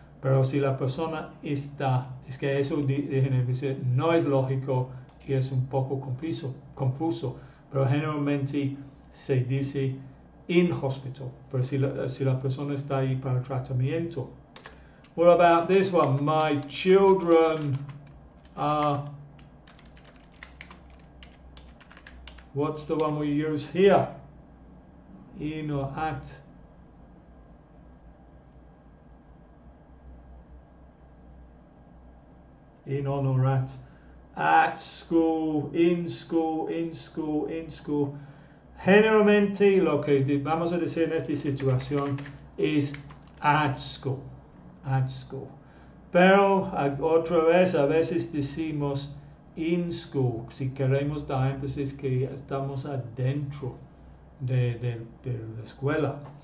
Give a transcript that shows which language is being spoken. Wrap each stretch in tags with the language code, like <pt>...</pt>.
<es>Pero si la persona está, es que eso déjenme decir, no es lógico y es un poco confuso, pero generalmente se dice in hospital, pero si la persona está ahí para tratamiento.</es> <en>What about this one? My children are, what's the one we use here? In or at. In, on or at school, in school, in school, in school.</en> <es>Generalmente lo que vamos a decir en esta situación es</es> <en>at school, at school.</en> <es>Pero otra vez, a veces decimos in school, si queremos dar énfasis que estamos adentro de la escuela.</es>